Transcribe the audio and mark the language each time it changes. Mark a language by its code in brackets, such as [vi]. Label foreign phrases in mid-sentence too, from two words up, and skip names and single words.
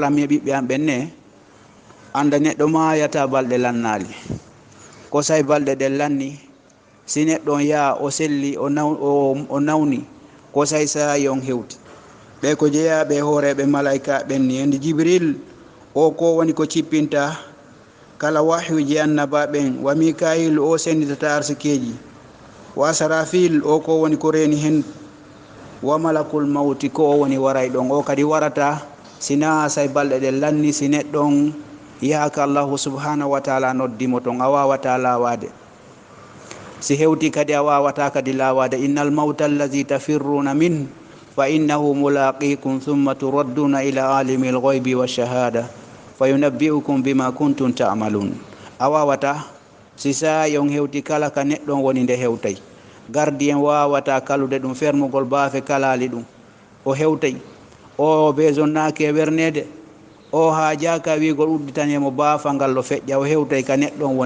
[ff] e ɓiɓɓe am ɓenne anda neɗɗo mayata balɗe lannali ko say balɗe ɗen lanni si neɗɗon yaa o selli o nawni ko say sayi on hewti ɓe ko jeeyaɓe hooreɓe malaika ɓenni endi jibril o ko woni ko cippinta kala wahyuji annaba ɓen wa mikail o senditata arsikeji wa sarafil o ko woni ko reeni hen wa [ar] malakul mawti [ff] ko o woni waray ɗon o kadi warata sina say balɗe ɗen lanni si neɗɗon yahaka [ar] الله سبحانه وتعالى [ff] noddimo ton a wawata lawade si hewti kadi a wawata kadi lawade [ar] إن الموت الذي تفرون منه فإنه ملاقيكم ثم تردون إلى عالم الغيب والشهادة فينبئكم بما كنتم تعملون [ff] a wawata si sayi on hewti kala ka neɗɗon woni nde hewtay gardi en wawata kalude ɗum fermugol baafe kalali ɗum o hewtay o besonnaki e wernede o haajaka wigol udditanemo baafa ngal lo feƴƴa o hewtay ka neɗɗon woni